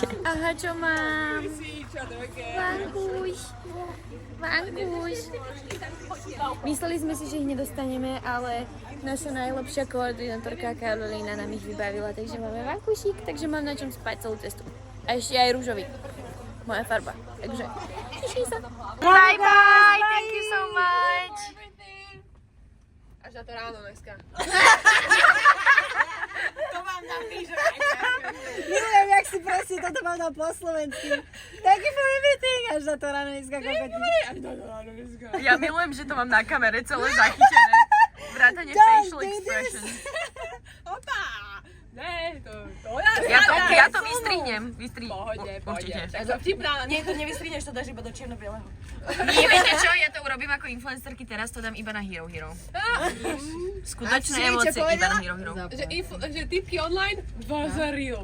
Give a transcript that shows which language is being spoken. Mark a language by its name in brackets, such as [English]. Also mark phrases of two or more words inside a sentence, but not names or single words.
[Slovak] Aha, čo mám? Vankuš. Mysleli sme si, že ich nedostaneme, ale naša najlepšia koordinátorka Karolína nám ich vybavila, takže máme vankušík, takže mám na čom spať celú cestu. A ešte aj rúžový. Moja farba. Takže teším sa. [English] Bye bye, thank you so much. [Slovak] Až na to ráno dneska. Milujem, jak si presne toto mám na po slovensky. [English] Thank you for everything. [Slovak] Až na to ráno dneska kokoti. Ja milujem, že to mám na kamere celé zachytené. Vrátane [English] facial expression. [Slovak] Opa! Ne, to Ja to vystrihnem. Pohode. Určite. Vtipná, Nie, to nevystrihneš, to dáš iba do čierno-bieleho. Nie, viete čo? Ja to urobím ako influencerky, teraz to dám iba na Hero Hero. Skutočné emócie iba na Hero Hero. že tipky online, za real.